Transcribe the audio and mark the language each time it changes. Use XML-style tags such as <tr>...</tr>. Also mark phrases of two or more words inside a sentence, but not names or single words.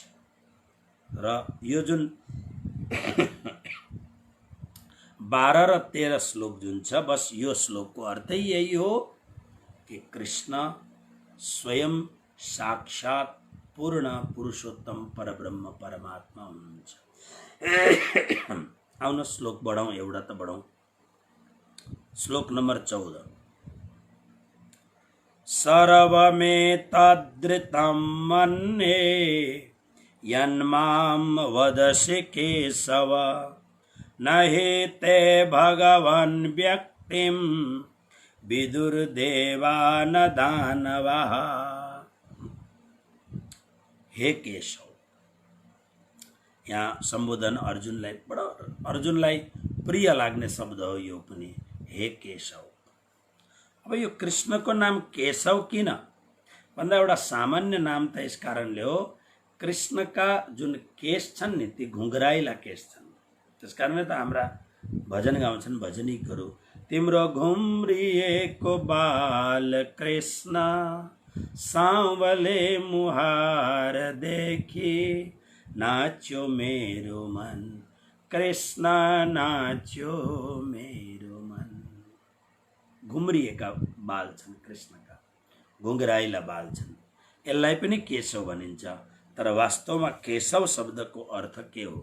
<ne>र यो जुन 12 र 13 श्लोक जुन छ, बस यो श्लोकको अर्थै यही हो कि कृष्ण स्वयं साक्षात पूर्ण पुरुषोत्तम परब्रह्म परमात्मा हुनुहुन्छ। आउन श्लोक बढौं, एउटा त बढौं। श्लोक नम्बर 14,</ne> <sa>सर्वमेतद्ऋतं मन्ये यन्मां वदसि केशव न हि ते भगवन् व्यक्तिं विदुर्देवा न दानवः।</sa> <ne>हे केशव, यहाँ सम्बोधन अर्जुनलाई, बडो अर्जुनलाई प्रिय लाग्ने शब्द हो यो पनि, हे केशव। अब यो कृष्णको नाम केशव किन भन्दा एउटा सामान्य नाम त यस कारणले हो, कृष्णका जुन केश छन् नि ती घुङ्राइला केश छन्। त्यस कारणले त हाम्रा भजन गाउँछन् भजनीकहरू, तिम्रो घुम्रिएको बाल कृष्ण सांवले मुहार देखी नाच्यो मेरो मन, कृष्ण नाच्यो मेरो मन। घुम्रिएका बाल छन् कृष्णका, घुङ्राइला बाल छन्, यसलाई पनि केशव भनिन्छ। तर वास्तवमा केशव शब्दको अर्थ के हो?</ne>